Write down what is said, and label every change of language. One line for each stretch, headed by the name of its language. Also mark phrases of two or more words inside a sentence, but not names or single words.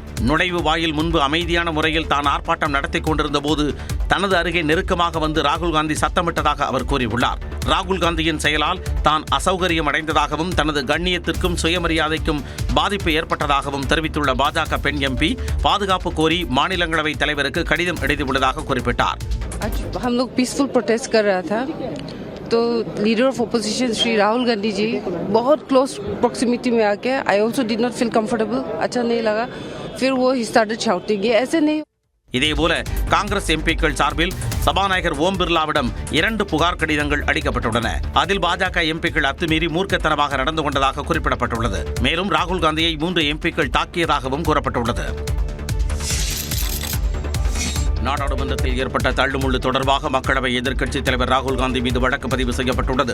Tamil: நுழைவு வாயில் முன்பு அமைதியான முறையில் தான் ஆர்ப்பாட்டம் நடத்தி கொண்டிருந்த போது தனது அருகே நெருக்கமாக வந்து ராகுல் காந்தி சத்தமிட்டதாக அவர் கூறியுள்ளார். ராகுல் காந்தியின் செயலால் தான் அசௌகரியம் அடைந்ததாகவும் தனது கண்ணியத்திற்கும் சுயமரியாதைக்கும் பாதிப்பு ஏற்பட்டதாகவும் தெரிவித்துள்ள பாஜக பெண் எம்பி பாதுகாப்பு கோரி மாநிலங்களவை தலைவருக்கு கடிதம் எழுதியுள்ளதாக குறிப்பிட்டார்.
Hindi: हम लोग
English: peaceful protest
Hindi: कर रहा था तो
English: Leader of Opposition
Hindi: श्री राहुल गांधी जी बहुत
English: close proximity
Hindi: में आके
English: I also did not feel comfortable,
Hindi: अच्छा नहीं लगा. फिर वो ही
English: started shouting.
Hindi: ये ऐसे नहीं.
Tamil: இதேபோல காங்கிரஸ் எம்பிக்கள் சார்பில் சபாநாயகர் ஓம் பிர்லாவிடம் 2 புகார் கடிதங்கள் அளிக்கப்பட்டுள்ளன. அதில் பாஜக எம்பிக்கள் அத்துமீறி மூர்க்கத்தனமாக நடந்து கொண்டதாக குறிப்பிடப்பட்டுள்ளது. மேலும் ராகுல் காந்தியை 3 எம்பிக்கள் தாக்கியதாகவும் கூறப்பட்டுள்ளது. நாடாளுமன்றத்தில் ஏற்பட்ட தள்ளுமுள்ளு தொடர்பாக மக்களவை எதிர்க்கட்சித் தலைவர் ராகுல் காந்தி மீது வழக்கு பதிவு செய்யப்பட்டுள்ளது.